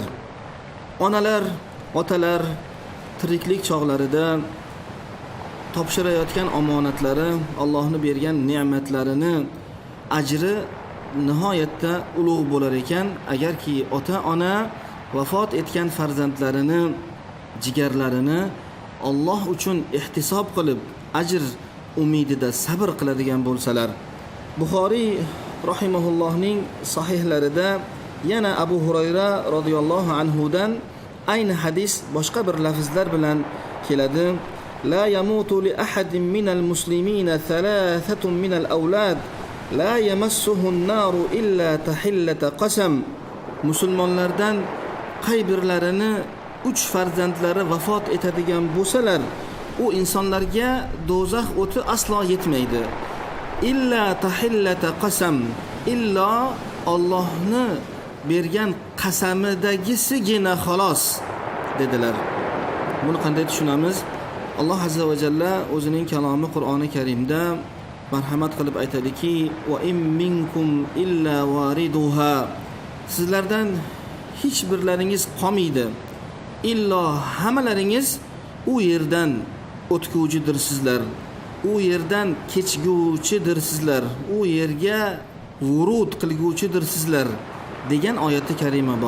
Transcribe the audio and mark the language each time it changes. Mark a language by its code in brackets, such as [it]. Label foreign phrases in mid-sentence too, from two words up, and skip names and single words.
[uz] Onalar, otalar tiriklik chog'larida topshirayotgan omonatlari, Allohning bergan ne'matlarini ajri nihoyatda ulug' bo'lar ekan, agarki ota-ona vafot etgan farzandlarini, jigarlarini Alloh uchun ihtisob qilib ajr umidida sabr qiladigan bo'lsalar. Buxoriy rahimahullohning sahihlarida yana Abu Hurayra radhiyallohu anhudan ayni hadis boshqa bir lafzlar bilan keladi. [ar] لا يموت لأحد من المسلمين ثلاثة من الأولاد لا يمسه النار إلا تحلة القسم. [uz] Musulmonlardan qay birlarini 3 farzandlari vafot etadigan bo'lsalar, u insonlarga do'zax o'ti aslo yetmaydi. [ar] إلا تحلة القسم, [uz] illo Allohni bergan qasamidagisigina xolos dedilar. Buni qanday tushunamiz? Alloh [ar] عز وجل [uz] o'zining kalomi Qur'oni Karimda marhamat qilib aytadiki: [ar] "وإن منكم إلا واردها." [uz] Sizlardan hech birlaringiz qolmaydi, illo hammalaringiz u yerdan o'tguvchidirsizlar, u yerdan kechguvchidirsizlar, u yerga vurud qilguvchidirsizlar degan oyati karima bor.